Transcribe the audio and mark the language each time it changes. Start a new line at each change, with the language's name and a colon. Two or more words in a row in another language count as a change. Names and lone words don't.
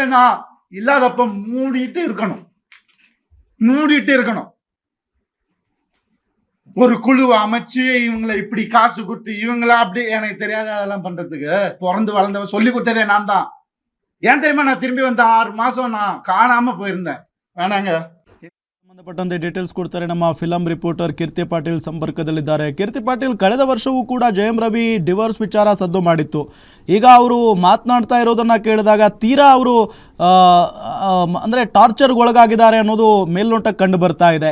Tamil: நான் இல்லாதப்ப மூடிட்டு இருக்கணும். ஒரு குழு அமைச்சு இவங்களை இப்படி காசு கொடுத்து இவங்கள அப்படி எனக்கு தெரியாத அதெல்லாம் பண்றதுக்கு பிறந்து வளர்ந்தவன் சொல்லி கொடுத்ததே நான் தான். ஏன் தெரியுமா நான் திரும்பி வந்த 6 மாசம் நான் காணாம போயிருந்தேன். வேணாங்க.
Kannada: ಸಂಬಂಧಪಟ್ಟಂತೆ ಡೀಟೇಲ್ಸ್ ಕೊಡ್ತಾರೆ ನಮ್ಮ
English: film reporter
Kannada: ಕೀರ್ತಿ ಪಾಟೀಲ್ ಸಂಪರ್ಕದಲ್ಲಿದ್ದಾರೆ. ಕೀರ್ತಿ ಪಾಟೀಲ್, ಕಳೆದ ವರ್ಷವೂ ಕೂಡ ಜಯಂ ರವಿ ಡಿವೋರ್ಸ್ ವಿಚಾರ ಸದ್ದು ಮಾಡಿತ್ತು. ಈಗ ಅವರು ಮಾತನಾಡ್ತಾ ಇರೋದನ್ನ ಕೇಳಿದಾಗ ತೀರಾ ಅವರು ಅಂದರೆ ಟಾರ್ಚರ್ಗೆ ಒಳಗಾಗಿದ್ದಾರೆ ಅನ್ನೋದು ಮೇಲ್ನೋಟಕ್ಕೆ ಕಂಡು ಬರ್ತಾ ಇದೆ.